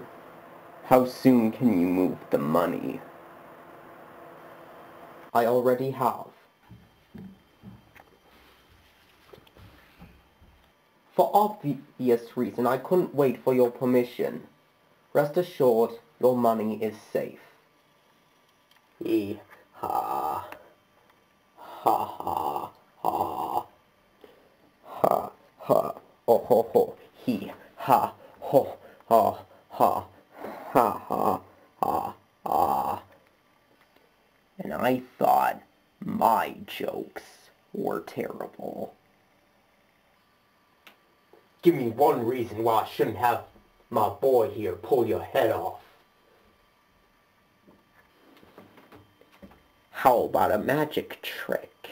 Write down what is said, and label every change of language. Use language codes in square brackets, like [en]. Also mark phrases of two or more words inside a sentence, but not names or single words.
[en] How soon can you move the money? I already have. For obvious reason, I couldn't wait for your permission. Rest assured, your money is safe. Hee ha. Ha ha ha. Ha ha. Oh ho ho. Hee ha ho ha ha. Ha ha ha ha. And I thought my jokes were terrible. Give me one reason why I shouldn't have my boy here pull your head off. How about a magic trick?